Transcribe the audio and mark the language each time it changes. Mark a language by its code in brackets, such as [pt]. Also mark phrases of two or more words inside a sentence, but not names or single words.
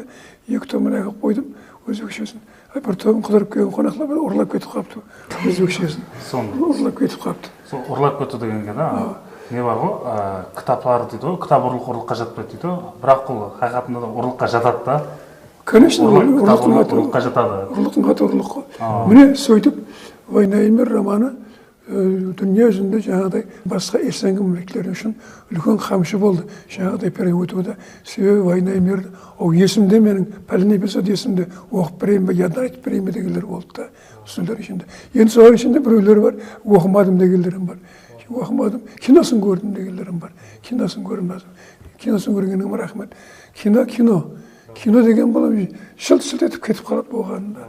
[kk] 2 томын әкеп қойдым, өзбекшесін. Бір томын қыдырып келген қонақлар ұрлап кетіп қапты. Өзбекшесін. Ұрлап кетіп қапты. Сол ұрлап кетті дегенге да, не бар ғой, кітаплар дейді ғой, кітап ұрлыққа жатпайды дейді ғой. Бірақ бұл қайқатында да ұрлыққа жатады да. Конечно, ұрлыққа жатады. Ұрлықтың қаты ұрлық қой. Міне сөйтіп, «Война и мир» романы дүние жүзінде жаңағыдай басқа ертеңгі мемлекеттер үшін үлкен қамшы болды. Жаңағыдай переводуда. Себебі «Война и мир» есімде менің пәлен эпизод есімде оқып берейін бе, ядан айтып берейін бе дегендер болды да. Осылар ішінде. Енді солар ішінде біреулер бар, оқымадым дегендерім бар. Оқымадым, киносын көрдім дегендерім бар. Киносын көрмедім. Киносын көргеніңе рахмет. Кино деген балам шылт-шылт етіп кетіп қалады болғанында.